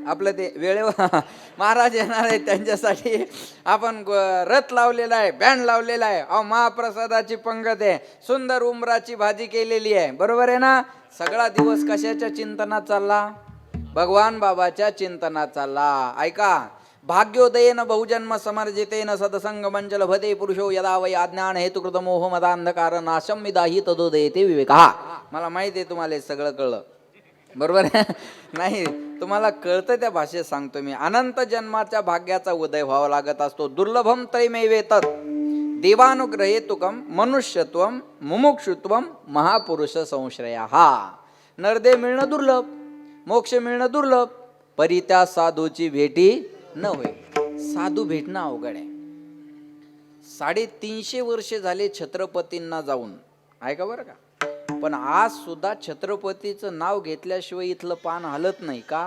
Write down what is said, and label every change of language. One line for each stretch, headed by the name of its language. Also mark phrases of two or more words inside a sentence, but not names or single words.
Marathi: आपलं ते वेळेवर महाराज येणार आहेत, त्यांच्यासाठी आपण रथ लावलेला आहे, बँड लावलेला आहे. अहो महाप्रसादाची पंगत आहे, सुंदर उंबराची भाजी केलेली आहे, बरोबर आहे ना. सगळा दिवस कशाच्या चिंतनात चालला? भगवान बाबाच्या चिंतनात चालला. ऐका,
Sanskrit: भाग्योदयेन बहुजन्म समर्जितेन सदसंग मंचल भते पुरुषो यदा वै अज्ञान हेतुकृत मोह मदांधकार नाशम विदाही तदोदयते विवेकः.
Marathi: मला माहिती आहे तुम्हाला हे सगळं कळलं, बरोबर आहे? नाही, तुम्हाला कळतं त्या भाषेत सांगतो मी. अनंत जन्माच्या भाग्याचा उदय व्हावा लागत असतो.
Sanskrit: दुर्लभम त्रयमेवेतत् देवानुग्रहेतुकम मनुष्यत्वम मुमुक्षुत्वम महापुरुष संश्रयः.
Marathi: नरदेव मिळणं दुर्लभ, मोक्ष मिळणं दुर्लभ, परित्या साधूची भेटी न होय. साधू भेटणं अवघड आहे. 350 वर्षे झाले छत्रपतींना जाऊन, ऐका बरं का. पण आज सुद्धा छत्रपतीचं नाव घेतल्याशिवाय इथलं पान हलत नाही का?